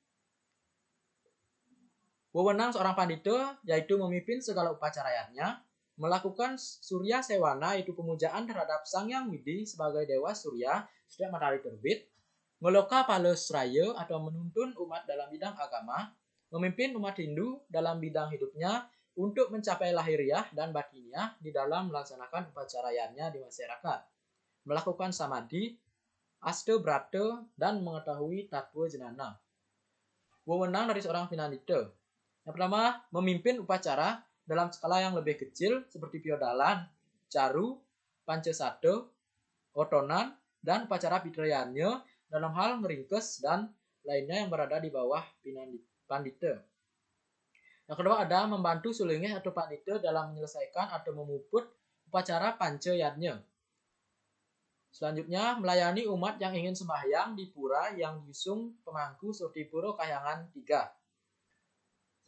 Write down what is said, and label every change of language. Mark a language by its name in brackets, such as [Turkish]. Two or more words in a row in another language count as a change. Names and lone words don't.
[Indonesian] Wewenang seorang Pandita yaitu memimpin segala upacaranya, melakukan Surya Sewana yaitu pemujaan terhadap Sang Yang Widi sebagai dewa Surya setiap matahari terbit, Ngoloka Palesraya atau menuntun umat dalam bidang agama, memimpin umat Hindu dalam bidang hidupnya untuk mencapai lahiriah dan batiniah di dalam melaksanakan upacaranya di masyarakat, melakukan samadhi, aste brata, dan mengetahui tatwa jenana. Wewenang dari seorang Pinandita. Yang pertama, memimpin upacara dalam skala yang lebih kecil seperti piodalan, caru, pancasada, otonan, dan upacara pitrayannya dalam hal meringkes dan lainnya yang berada di bawah Pandita. Yang kedua ada membantu Sulinggih atau Pandita dalam menyelesaikan atau memuput upacara pancayatnya. Selanjutnya, melayani umat yang ingin sembahyang di pura yang diusung pemangku seperti Pura Kahyangan 3.